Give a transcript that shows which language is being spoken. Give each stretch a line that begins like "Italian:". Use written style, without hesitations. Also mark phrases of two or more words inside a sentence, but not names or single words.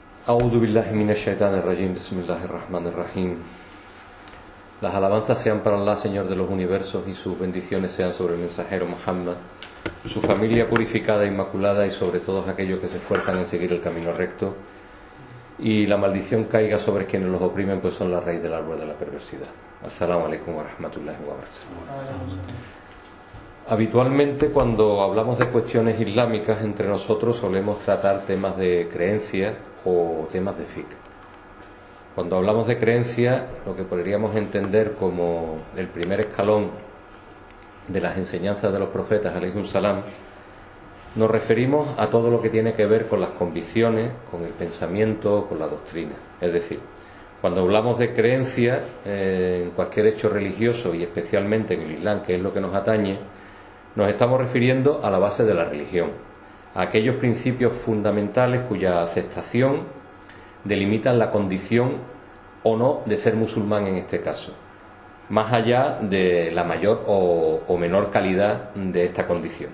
Arabic: أعوذ بالله من الشيطان الرجيم بسم الله الرحمن الرحيم.
Spanish: Las alabanzas sean para Allah, Señor de los universos, y sus bendiciones sean sobre el mensajero Muhammad, su familia purificada e inmaculada, y sobre todos aquellos que se esfuerzan en seguir el camino recto. Y la maldición caiga sobre quienes los oprimen, pues son la raíz del árbol de la perversidad.
Arabic: السلام عليكم ورحمة الله وبركاته.
Spanish: Habitualmente, cuando hablamos de cuestiones islámicas entre nosotros, solemos tratar temas de creencias o temas de fiqh. Cuando hablamos de creencias, lo que podríamos entender como el primer escalón de las enseñanzas de los profetas,
Arabic: عليهم السلام,
Spanish: nos referimos a todo lo que tiene que ver con las convicciones, con el pensamiento, con la doctrina. Es decir, cuando hablamos de creencia en cualquier hecho religioso, y especialmente en el Islam, que es lo que nos atañe, nos estamos refiriendo a la base de la religión, a aquellos principios fundamentales cuya aceptación delimitan la condición o no de ser musulmán en este caso, más allá de la mayor o menor calidad de esta condición.